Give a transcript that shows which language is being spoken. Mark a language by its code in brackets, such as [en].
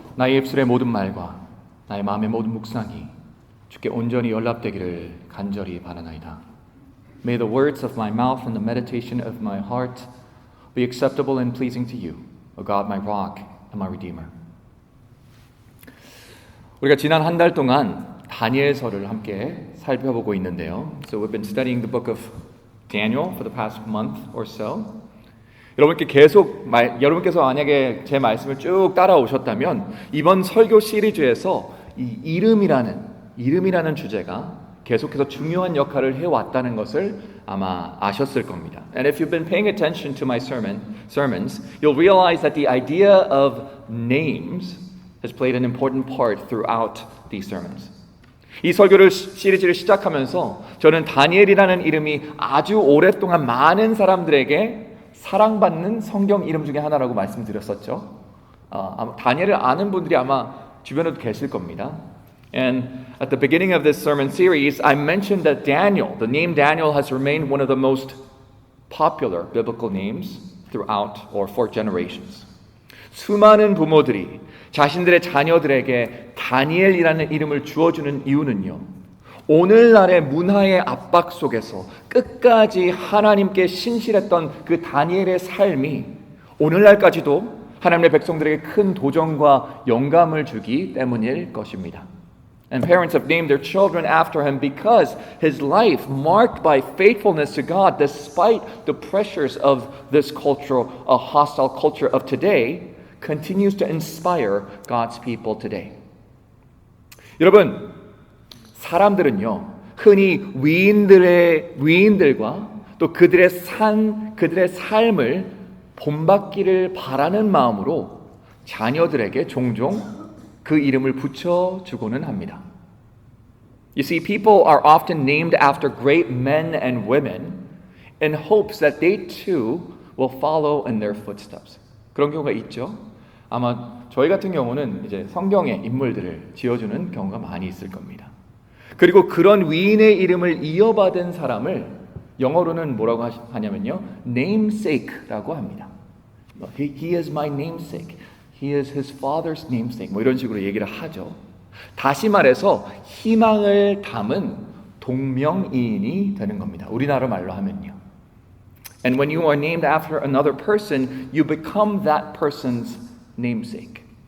[ko] 나의 입술의 모든 말과 나의 마음의 모든 묵상이 주께 온전히 연락되기를 간절히 바라나이다. [en] May the words of my mouth and the meditation of my heart be acceptable and pleasing to you, O God, my rock and my redeemer. [ko] 우리가 지난 한 달 동안 다니엘서를 함께 살펴보고 있는데요. [en] So we've been studying the book of Daniel for the past month or so. [ko] 여러분께서 만약에 제 말씀을 쭉 따라오셨다면 이번 설교 시리즈에서 이 이름이라는 주제가 계속해서 중요한 역할을 해왔다는 것을 아마 아셨을 겁니다. [en] And if you've been paying attention to my sermons, you'll realize that the idea of names has played an important part throughout these sermons. [ko] 이 설교를 시리즈를 시작하면서 저는 다니엘이라는 이름이 아주 오랫동안 많은 사람들에게 사랑받는 성경 이름 중에 하나라고 말씀드렸었죠. 아마 다니엘을 아는 분들이 아마 주변에도 계실 겁니다. [en] And at the beginning of this sermon series, I mentioned that Daniel, the name Daniel, has remained one of the most popular biblical names throughout or for generations. [ko] 수많은 부모들이 자신들의 자녀들에게 다니엘이라는 이름을 주어주는 이유는요, 오늘날의 문화의 압박 속에서 끝까지 하나님께 신실했던 그 다니엘의 삶이 오늘날까지도 하나님의 백성들에게 큰 도전과 영감을 주기 때문일 것입니다. [en] And parents have named their children after him because his life, marked by faithfulness to God, despite the pressures of this cultural, hostile culture of today, continues to inspire God's people today. [ko] 여러분, 사람들은요, 흔히 위인들과 또 그들의 삶을 본받기를 바라는 마음으로 자녀들에게 종종 그 이름을 붙여주고는 합니다. [en] You see, people are often named after great men and women in hopes that they too will follow in their footsteps. [ko] 그런 경우가 있죠. 아마 저희 같은 경우는 이제 성경의 인물들을 지어주는 경우가 많이 있을 겁니다. 그리고 그런 위인의 이름을 이어받은 사람을 영어로는 뭐라고 하냐면요, namesake라고 합니다. [en] He is my namesake. He is his father's namesake. [ko] 뭐 이런 식으로 얘기를 하죠. 다시 말해서 희망을 담은 동명이인이 되는 겁니다. 우리나라 말로 하면요. [en] And when you are named after another person, you become that person's namesake.